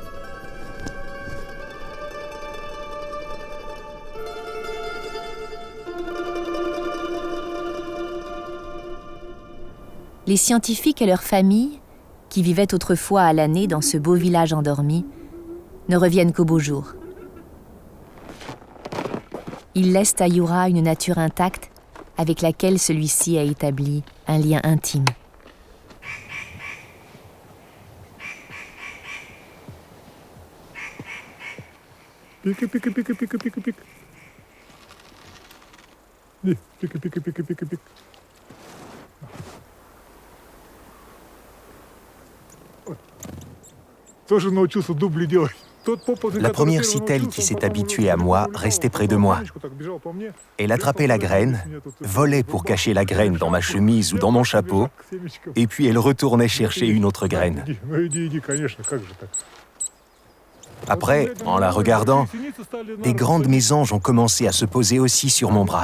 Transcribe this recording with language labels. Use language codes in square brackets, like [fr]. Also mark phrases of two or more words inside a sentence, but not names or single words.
[fr] Les scientifiques et leurs familles, qui vivaient autrefois à l'année dans ce beau village endormi, ne reviennent qu'au beau jour. Ils laissent à Yura une nature intacte avec laquelle celui-ci a établi un lien intime. [ru] Пика, пика, пика, пика, пика, пика. Пика, пика, пика, пика, пика. Тоже научился дубли делать. [fr] La première citelle qui s'est habituée à moi restait près de moi. Elle attrapait la graine, volait pour cacher la graine dans ma chemise ou dans mon chapeau, et puis elle retournait chercher une autre graine. Après, en la regardant, des grandes mésanges ont commencé à se poser aussi sur mon bras.